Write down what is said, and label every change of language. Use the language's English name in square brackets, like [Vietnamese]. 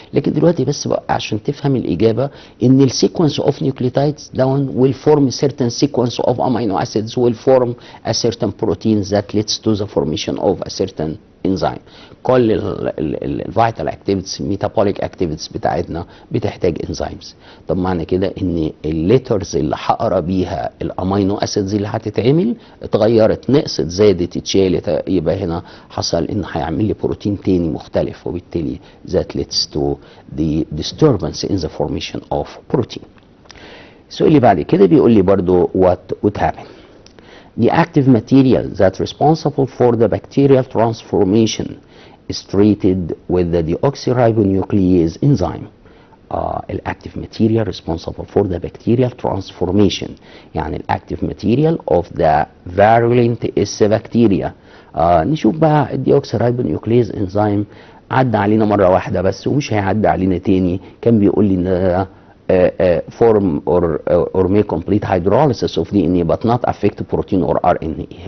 [Arabic] لكن دلوقتي بس بقى عشان تفهم الاجابه ان السيكونس اوف نيوكليوتايدز داون [English] will form a certain sequence of amino acids will form a certain protein that leads to the formation of a certain enzyme. [Arabic] كل الفيتال اكتيفيتيز ميتابوليك اكتيفيتيز بتاعتنا بتحتاج انزيمز. طب معنى كده ان الليترز اللي هقرا بيها الامينو اسيدز اللي هتتعمل اتغيرت، نقصت، زادت، اتشالت، يبقى هنا حصل ان هيعمل لي بروتين تاني مختلف، وبالتالي [English] that leads to the disturbance in the formation of protein. [Arabic] السؤال اللي بعد كده بيقول لي برضو [English] what would happen. The active material that's responsible for the bacterial transformation is treated with the deoxyribonuclease enzyme. الactive material responsible for the bacterial transformation، يعني الactive material of the virulent S bacteria. [Arabic] نشوف بقى الديوكسيرايبونيوكليز انزيم عدى علينا مرة واحدة بس ومش هيعدي علينا تاني. كان بيقول لي ان [English] form or may complete hydrolysis of DNA but not affect protein or RNA.